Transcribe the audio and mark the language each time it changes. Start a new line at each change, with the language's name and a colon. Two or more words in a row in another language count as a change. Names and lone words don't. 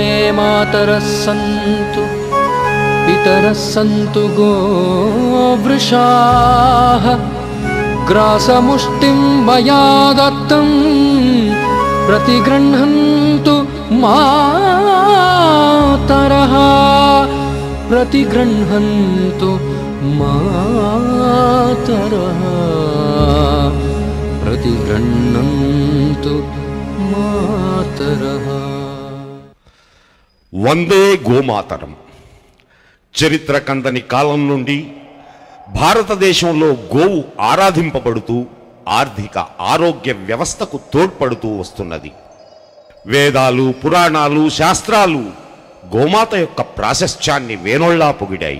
Sanskrit: मातरः सन्तु पितरः सन्तु गोवृषाः ग्रासमुष्टिं मया दत्तं प्रतिगृह्णन्तु मातरः प्रतिगृह्णन्तु मातरः प्रतिगृह्णन्तु मातरः। వందే గోమాతరం.
Telugu: చరిత్ర కందని కాలం నుండి భారతదేశంలో గోవు ఆరాధింపబడుతూ ఆర్థిక ఆరోగ్య వ్యవస్థకు తోడ్పడుతూ వస్తున్నది. వేదాలు, పురాణాలు, శాస్త్రాలు గోమాత యొక్క ప్రాశస్త్యాన్ని వేనోళ్లా పొగిడాయి.